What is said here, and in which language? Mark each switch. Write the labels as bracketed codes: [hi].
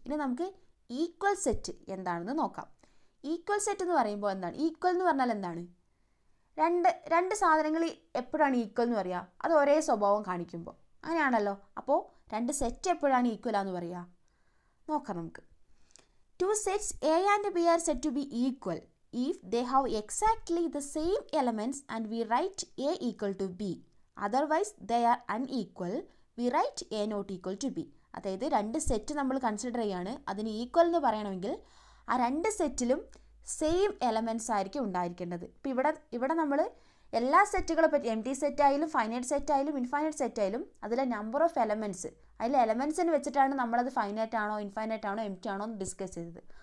[ml] ഇനി നമുക്ക് equal set എന്താണെന്ന് നോക്കാം. ഈക്വൽ സെറ്റ് എന്ന് പറയുമ്പോൾ എന്താണ്? ഈക്വൽ എന്ന് പറഞ്ഞാൽ എന്താണ്? രണ്ട് സാധനങ്ങൾ എപ്പോഴാണ് ഈക്വൽ എന്ന് പറയുക? അത് ഒരേ സ്വഭാവം കാണിക്കുമ്പോൾ, അങ്ങനെയാണല്ലോ. അപ്പോൾ 2 സെറ്റ് എപ്പോഴാണ് ഈക്വലാന്ന് പറയുക? നോക്കാം നമുക്ക്. [en] 2 sets A and B are said to be equal if they have exactly the same elements and we write A equal to B. Otherwise they are unequal. We write A not equal to B. [ml] അതായത് 2 set നമ്മൾ consider ചെയ്യുകയാണ്. അതിന് equal എന്ന് പറയണമെങ്കിൽ ആ 2 സെറ്റിലും same elements ആയിരിക്കും ഉണ്ടായിരിക്കേണ്ടത്. ഇപ്പോൾ ഇവിടെ നമ്മൾ എല്ലാ സെറ്റുകളെ പറ്റി, എം ടി സെറ്റ് ആയാലും ഫൈനൈറ്റ് സെറ്റ് ആയാലും ഇൻഫൈനൈറ്റ് സെറ്റ് ആയാലും അതിലെ നമ്പർ ഓഫ് എലമെൻറ്റ്സ്, അതിലെ എലമെൻറ്റ്സിന് വെച്ചിട്ടാണ് നമ്മളത് ഫൈനൈറ്റ് ആണോ ഇൻഫൈനൈറ്റ് ആണോ എം ടി ആണോ എന്ന് ഡിസ്കസ് ചെയ്തത്.